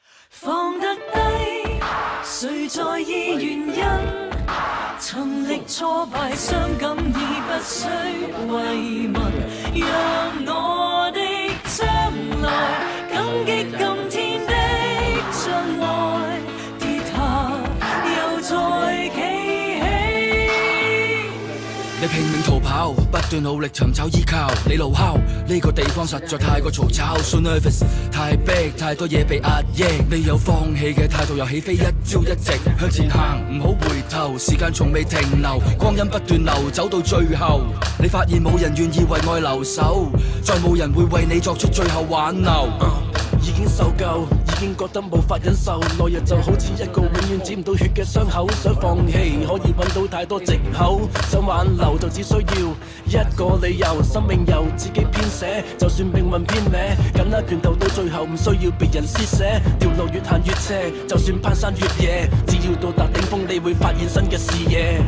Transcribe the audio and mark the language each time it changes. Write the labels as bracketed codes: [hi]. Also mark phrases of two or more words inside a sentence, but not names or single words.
[yue] 放得低，誰在意原因？曾歷挫敗，傷感已不需慰問，讓我的將來感激今天的障礙，跌下又再企起。你拼命逃跑，不斷努力尋找依靠，你怒吼呢個地方實在太過嘈吵 ， [en] so nervous， [yue] 太逼，太多嘢被壓抑，你有放棄嘅態度，又起飛，一朝一夕向前行，唔好回頭，時間從未停留，光陰不斷流，走到最後，你發現冇人願意為愛留守，再冇人會為你作出最後挽留。已經受夠，已經覺得無法忍受，來日就好似一個永遠止唔到血嘅傷口，想放棄可以揾到太多藉口，想挽留就只需要一個理由，生命由自己編寫，就算命運偏歪，緊握拳頭到最後唔需要別人施捨，條路越行越斜，就算攀山越野，只要到達頂峰你會發現新嘅視野。